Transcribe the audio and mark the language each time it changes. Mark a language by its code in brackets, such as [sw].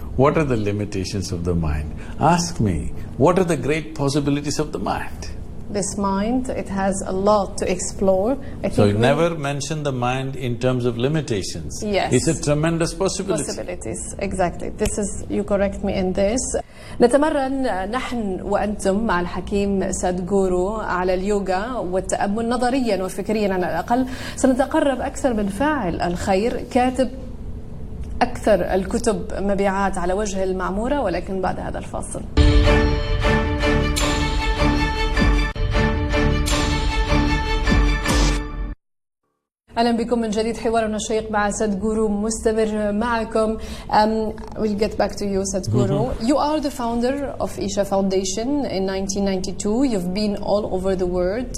[en] What are the limitations of the mind? Ask me, what are the great possibilities of the mind? This mind, it has a lot to explore. So you never mention the mind in terms of limitations. Yes. It's a tremendous possibility. Possibilities, exactly. This is, you correct me in this. [ar] نتمرن نحن وأنتم مع الحكيم سادغورو على اليوغا والتأمل نظريا وفكريا على الأقل. سنتقرب أكثر من فاعل الخير، كاتب أكثر الكتب مبيعات على وجه المعمورة، ولكن بعد هذا الفاصل. أهلا بكم من جديد. حوارنا الشيق مع سادغورو مستمر معكم. [en] We'll get back to you, Sadhguru. You are the founder of Isha Foundation in 1992. You've been all over the world.